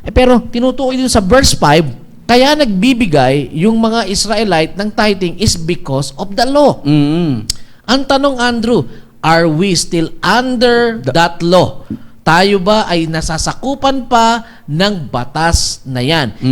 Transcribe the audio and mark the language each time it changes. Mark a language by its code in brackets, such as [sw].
[tl] Pero tinutukoy dito sa verse 5, kaya nagbibigay yung mga Israelite ng tithing [en] is because of the law. [tl] Ang tanong, [en] Andrew, are we still under that law? [tl] Tayo ba ay nasasakupan pa ng batas na yan?